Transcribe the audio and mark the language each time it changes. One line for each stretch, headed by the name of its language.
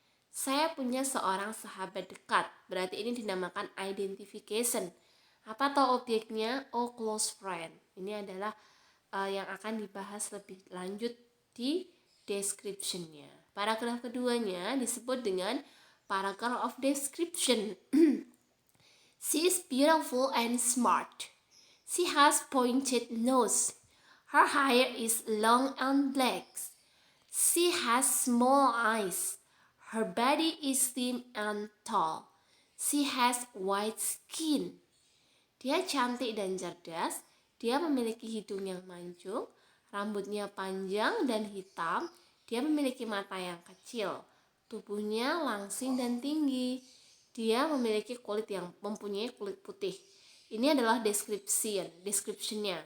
Indonesian: Saya punya seorang sahabat dekat. Berarti ini dinamakan identification. Apa atau objeknya? Oh,
English: close friend.
Indonesian: Ini adalah yang akan dibahas lebih lanjut di description-nya. Paragraf keduanya disebut dengan
English: paragraph of description. She is beautiful and smart. She has pointed nose. Her hair is long and black. She has small eyes. Her body is thin and tall. She has white skin.
Indonesian: Dia cantik dan cerdas. Dia memiliki hidung yang mancung, rambutnya panjang dan hitam. Dia memiliki mata yang kecil. Tubuhnya langsing dan tinggi. Dia memiliki mempunyai kulit putih. Ini adalah description-nya.